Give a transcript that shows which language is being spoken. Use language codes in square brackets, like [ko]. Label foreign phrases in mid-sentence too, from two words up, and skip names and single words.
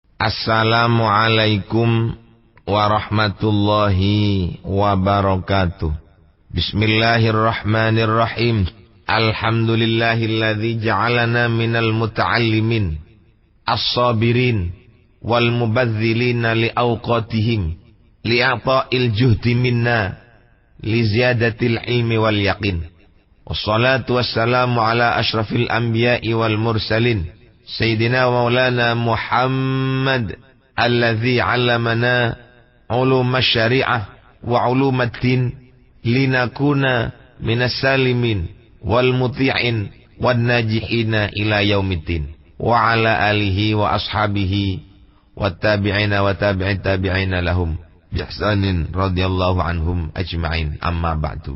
[ar] السلام عليكم ورحمة الله وبركاته. بسم الله الرحمن الرحيم. الحمد لله الذي جعلنا من المتعلمين الصابرين والباذلين لأوقاتهم لإعطاء الجهد منا لزيادة العلم واليقين. والصلاة والسلام على أشرف الأنبياء والمرسلين سيدنا مولانا محمد الذي علمنا علوم الشريعة وعلوم الدين لنكون من السالمين والمطيعين والناجحين إلى يوم الدين وعلى آله وأصحابه والتابعين وتابعي التابعين لهم بإحسان رضي الله عنهم أجمعين أما بعد.